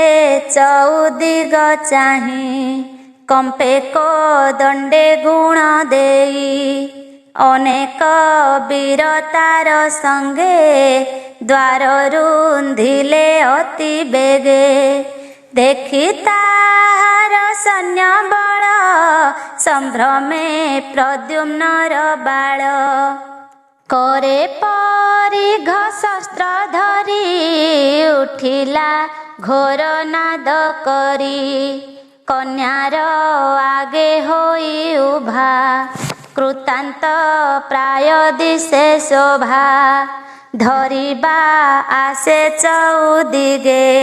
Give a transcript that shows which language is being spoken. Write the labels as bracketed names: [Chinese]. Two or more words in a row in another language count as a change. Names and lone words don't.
[Odia] ଚଉଦିଗ ଚାହିଁ କମ୍ପେ କୋଦଣ୍ଡେ ଗୁଣ ଦେଇ ଅନେକ ବୀର ତାର ସଙ୍ଗେ ଦ୍ୱାର ରୁନ୍ଧିଲେ ଅତି ବେଗେ ଦେଖି ତାହାର ସୈନ୍ୟ ବଳ ସମ୍ଭ୍ରମେ ପ୍ରଦ୍ୟୁମ୍ନର ବାଳ କରେ ପରିଘ ଶସ୍ତ୍ର ଧରି ଉଠିଲା ଘୋର ନାଦ କରି କନ୍ୟାର ଆଗେ ହୋଇ ଉଭା କୃତାନ୍ତ ପ୍ରାୟ ଦିଶେ ଶୋଭା ଧରିବା ଆସେ ଚଉଦିଗେ